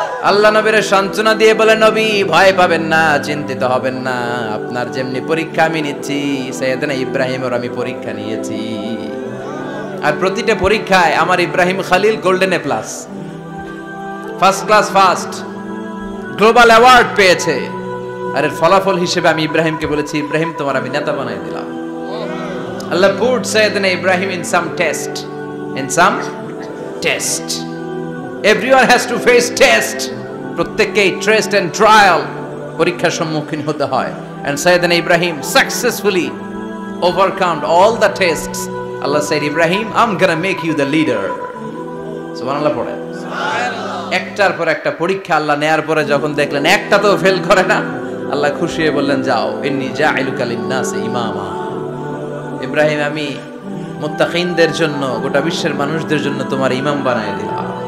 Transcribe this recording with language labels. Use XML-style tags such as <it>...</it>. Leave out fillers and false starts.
<bn>আল্লাহ নবীর সান্ত্বনা দিয়ে বলে নবী ভয় পাবেন না, চিন্তিত হবেন না, আপনার যেমনি পরীক্ষা আমি নিচ্ছি সাইয়েদনা ইব্রাহিমের আমি পরীক্ষা নিয়েছি। আর প্রতিটা পরীক্ষায় আমার Ibrahim Khalil golden A plus, first class first, global award পেয়েছে। আর এর ফলাফল হিসেবে আমি ইব্রাহিমকে বলেছি ইব্রাহিম তোমার আমি নেতা বানাই দিলাম।</bn> <en>Allah put Sayyidina Ibrahim in some test, in some test. Everyone has to face test.</en> <bn>প্রত্যেককেই টেস্ট এন্ড ট্রায়াল, পরীক্ষার সম্মুখীন হতে হয়।</bn> <en>And Sayyidina Ibrahim successfully overcome all the tests. Allah said, Ibrahim, I'm gonna make you the leader.</en> <bn>সুবহানাল্লাহ পড়ে। সুবহানাল্লাহ। একটার পর একটা পরীক্ষা আল্লাহ নেয়ার পরে যখন দেখলেন একটা তো ফেল করে না, আল্লাহ খুশি হয়ে বললেন যাও,</bn> <ar>ইন্নী জাঈলুকা লিন-নাসি ইমামা।</ar> <bn>ইব্রাহিম আমি মুত্তাকিনদের জন্য, গোটা বিশ্বের মানুষদের জন্য তোমার ইমাম বানায় দিলাম।</bn>